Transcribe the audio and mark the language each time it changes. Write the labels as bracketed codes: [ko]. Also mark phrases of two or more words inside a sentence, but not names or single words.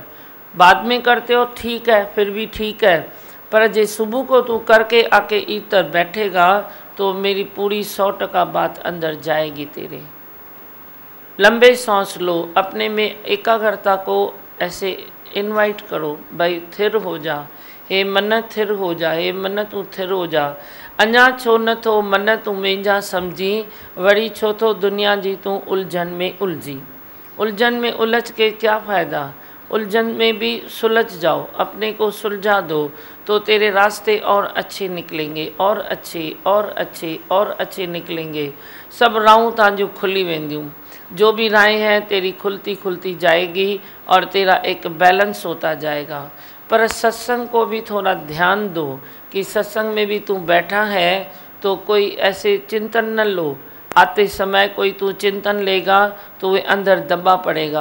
[hi] बाद में करते हो ठीक है, फिर भी ठीक है, पर जे सुबह को तू करके आके इधर बैठेगा तो मेरी पूरी 100% बात अंदर जाएगी तेरे। लंबे सांस लो, अपने में एकाग्रता को ऐसे इनवाइट करो, भाई थिर हो जा, हे मन थिर हो जा, हे मन तू थिर हो जा। [sd] अञा छो न थो मन तू मुंहिंजा समझी, वरी छो थो दुनिया जी तू उलझन में उलझी। [hi] उलझन में उलझ के क्या फ़ायदा? उलझन में भी सुलझ जाओ, अपने को सुलझा दो तो तेरे रास्ते और अच्छे निकलेंगे, और अच्छे और अच्छे और अच्छे निकलेंगे। [sd] सब राहों तव्हांजूं खुली वेंदियूं। [hi] जो भी राहें हैं तेरी खुलती खुलती जाएगी और तेरा एक बैलेंस होता जाएगा। पर सत्संग को भी थोड़ा ध्यान दो कि सत्संग में भी तू बैठा है तो कोई ऐसे चिंतन न लो। आते समय कोई तू चिंतन लेगा तो वे अंदर दबा पड़ेगा।